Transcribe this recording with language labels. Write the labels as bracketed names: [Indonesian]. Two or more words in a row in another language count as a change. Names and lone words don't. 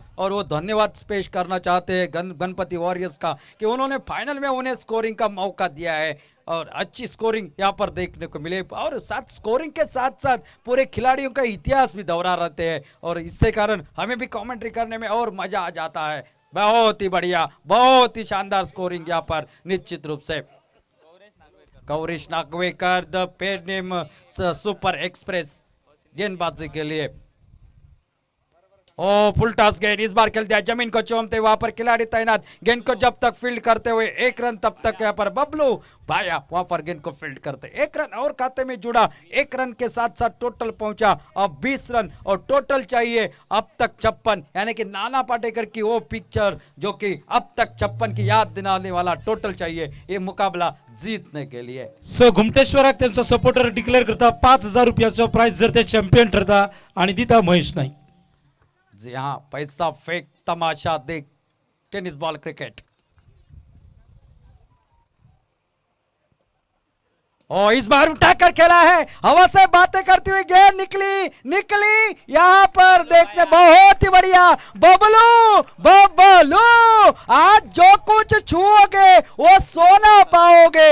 [Hindi] और वो धन्यवाद पेश करना चाहते हैं गणपति वॉरियर्स का कि उन्होंने फाइनल में उन्हें स्कोरिंग का मौका दिया है और अच्छी स्कोरिंग यहाँ पर देखने को मिले। और साथ स्कोरिंग के साथ साथ पूरे खिलाड़ियों का इतिहास भी दोहरा रहते हैं, और इससे कारण हमें भी कमेंट्री करने में और मजा आ जाता है। बहुत ही बढ़िया, बहुत ही शानदार स्कोरिंग यहाँ पर निश्चित रूप से। गौरीश नागवेकर द पेडनेम सुपर एक्सप्रेस गेंदबाजी के लिए। ओ [English] full toss [Hindi] गेंद, इस बार खेल दिया जमीन को चूमते, वहां पर खिलाड़ी तैनात, गेंद को जब तक फील्ड करते हुए 1 रन, तब तक यहाँ पर बबलू भाया वहां पर गेंद को फील्ड करते। 1 रन और खाते में जुड़ा, 1 रन के साथ साथ टोटल पहुंचा अब 20 रन, और टोटल चाहिए अब तक 56, यानी कि नाना पाटेकर की वो पिक्चर जो कि अब तक 56 की याद दिलाने वाला टोटल चाहिए ये मुकाबला जीतने के लिए। [Konkani] सो घुमटेश्वराक त्यांचा सपोर्टर डिक्लेअर करता 5,000 रुपयाचो प्राइज जर ते चॅम्पियन ठरता, आणि दिता महेश नाईक। [Hindi] जी हाँ, पैसा फेक तमाशा देख [English] tennis ball cricket. [Hindi] और इस बार उठाकर खेला है, हवा से बातें करती हुई गेंद निकली यहाँ पर देखते, बहुत ही बढ़िया बबलू आज जो कुछ छुओगे वो सोना पाओगे।